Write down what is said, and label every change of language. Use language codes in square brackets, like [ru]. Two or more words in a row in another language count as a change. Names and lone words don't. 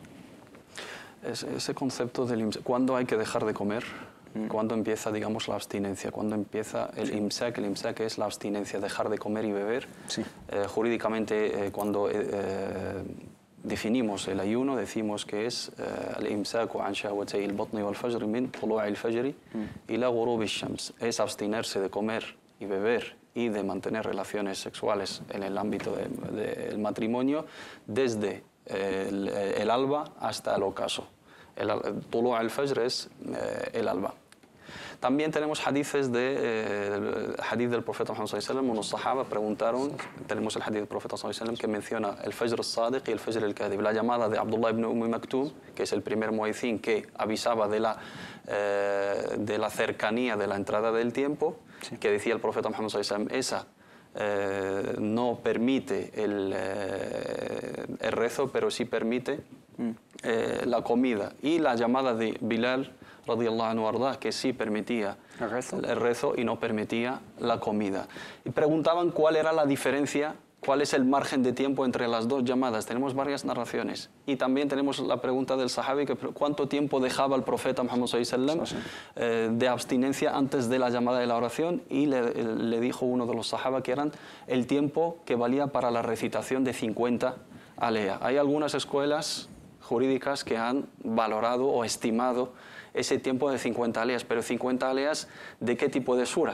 [es] Ese concepto del imsak, ¿cuándo hay que dejar de comer? ¿Cuándo empieza, digamos, la abstinencia? ¿Cuándo empieza el imsak? El imsak es la abstinencia, dejar de comer y beber. Sí. Jurídicamente, cuando definimos el ayuno, decimos que es el [ar] الإمساك عن شهوتي البطن والفجر من طلوع الفجر إلى غروب الشمس. [es] Es abstenerse de comer y beber y de mantener relaciones sexuales en el ámbito del matrimonio desde el alba hasta el ocaso. El [ar] طلوع الفجر [es] es el alba. También tenemos hadith del profeta Muhammad [ar] صلى الله عليه وسلم. [es] Unos sahaba preguntaron, tenemos el hadith del profeta [ar] صلى الله عليه وسلم [es] que menciona el [ar] الفجر الصادق [es] y el [ar] الفجر الكاذب. [es] La llamada de Abdullah ibn Maktum, que es el primer muezzin que avisaba de la cercanía de la entrada del tiempo, que decía el profeta Muhammad [ar] صلى الله عليه وسلم, [es] esa no permite el rezo, pero sí permite la comida. Y la llamada de Bilal [ar] رضي الله عنه [es] arda, que sí permitía el rezo y no permitía la comida. Y preguntaban cuál era la diferencia, cuál es el margen de tiempo entre las dos llamadas. Tenemos varias narraciones. Y también tenemos la pregunta del sahabi, que cuánto tiempo dejaba el profeta Muhammad [ar] صلى الله عليه وسلم [es] de abstinencia antes de la llamada de la oración, y le dijo uno de los sahaba que eran el tiempo que valía para la recitación de 50 alea. Hay algunas escuelas jurídicas que han valorado o estimado ese tiempo de 50 aleas, pero 50 aleas, ¿de qué tipo de suras?